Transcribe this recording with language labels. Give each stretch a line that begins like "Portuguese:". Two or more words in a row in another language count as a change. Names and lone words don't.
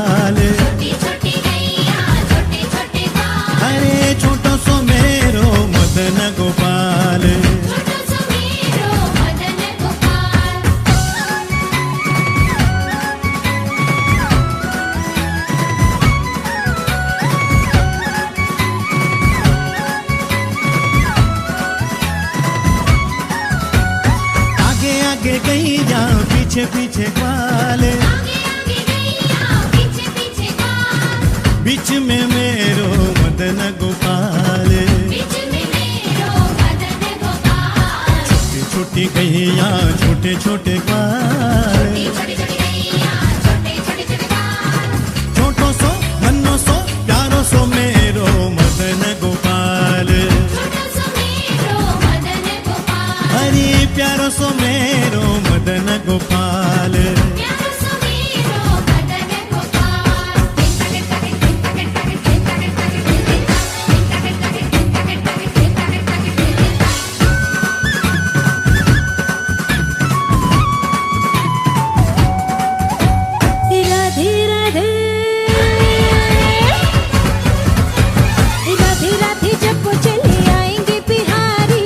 Braj: बाल। छोटी छोटी गैया छोटे छोटे बाल। अरे छोटो सो मेरो मदन गोपाल। छोटो सो मेरो मदन गोपाल। आगे आगे गैया पीछे पीछे ग्वाल। आगे आगे गैया पीछे पीछे बाल। बीच में मेरो मदन गोपाल। बीच में मेरो मदन गोपाल। छोटी छोटी गैया छोटे छोटे ग्वाल। छोटी छोटी गैया छोटे छोटे छोटे बाल। छोटो सो नन्नो सो प्यारो सो मेरो मदन गोपाल। छोटो सो मेरो मदन गोपाल। हरी प्यारो सो मेरो मदन गोपाल। प्यारो सो मेरो मदन गोपाल।
Hindi: राधे राधे राधे राधे जपो चले आएंगे बिहारी।